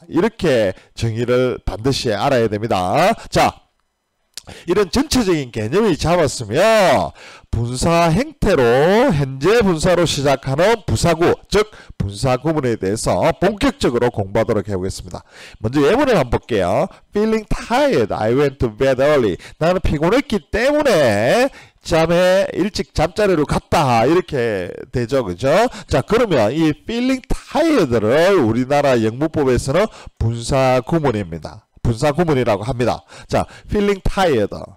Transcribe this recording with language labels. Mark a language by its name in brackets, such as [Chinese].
[Korean] 이렇게 정의를 반드시 알아야 됩니다. 자, 이런 전체적인 개념이 잡았으면 분사 형태로 현재 분사로 시작하는 부사구, 즉 분사구문에 대해서 본격적으로 공부하도록 해보겠습니다. 먼저 예문을 한번 볼게요. [English] Feeling tired, I went to bed early. [Korean] 나는 피곤했기 때문에 일찍 잠자리로 갔다 이렇게 되죠, 그죠? 자, 그러면 이 feeling tired를 우리나라 영문법에서는 분사구문입니다. 분사구문이라고 합니다. 자, feeling tired.